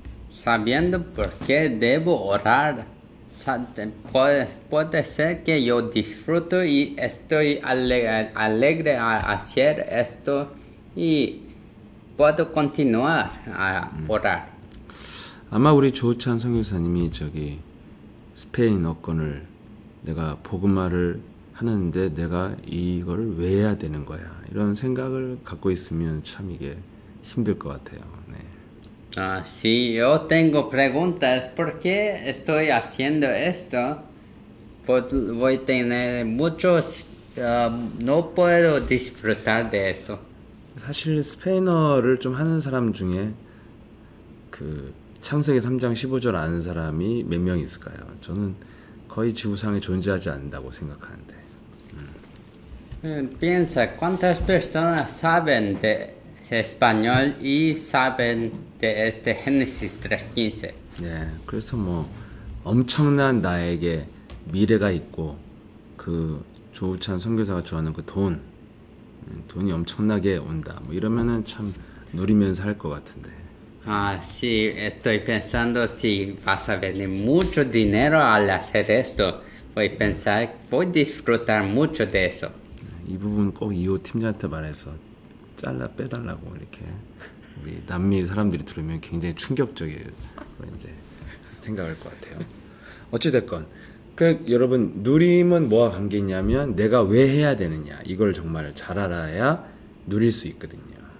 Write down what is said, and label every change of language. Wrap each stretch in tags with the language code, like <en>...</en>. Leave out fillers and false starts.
<es>Sabiendo por qué debo orar, puede ser que yo disfruto y estoy alegre a hacer esto y puedo continuar a orar.</es> <ko>아마 우리 조찬 선교사님이 스페인어권을 내가 복음화를 하는데 내가 이걸 왜 해야 되는 거야 이런 생각을 갖고 있으면 참 이게 힘들 것 같아요. 네.</ko> <es>Si yo tengo preguntas, ¿por qué estoy haciendo esto? Voy a tener muchos, no puedo disfrutar de esto.</es> <ko>사실 스페인어를 좀 하는 사람 중에 그 창세기 3장 15절 아는 사람이 몇 명 있을까요? 저는 거의 지구상에 존재하지 않는다고 생각하는데.</ko> <es>Piensa, ¿cuántas personas saben de español y saben de Génesis 3:15?</es> <ko>네, 그래서 엄청난 나에게 미래가 있고 그 조우찬 선교사가 좋아하는 그 돈이 엄청나게 온다. 뭐 이러면은 참 누리면서 할 것 같은데.</ko> <es>Ah, sí, estoy pensando si vas a venir mucho dinero al hacer esto. Voy a pensar, voy a disfrutar mucho de eso.</es> <ko>이 부분 꼭 이호 팀장한테 말해서 잘라 빼달라고 이렇게 우리 남미 사람들이 들으면 굉장히 충격적인 이제 생각할 것 같아요. 어찌됐건 그 여러분 누림은 뭐와 관계 있냐면 내가 왜 해야 되느냐 이걸 정말 잘 알아야 누릴 수 있거든요.</ko>